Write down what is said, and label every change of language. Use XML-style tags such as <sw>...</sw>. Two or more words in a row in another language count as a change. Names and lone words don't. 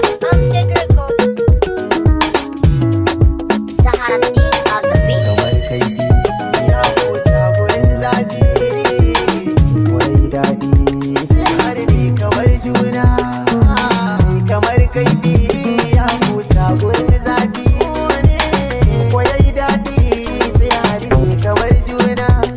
<en>Amjad Records. Zaharaddin on the beat.</en> <ha>Kamar kaifi ya huta gurin zafi. Wai daɗi sai har ne kamar juna. Kamar kaifi ya huta gurin zafi. Wai daɗi sai har ne kamar juna.</ha>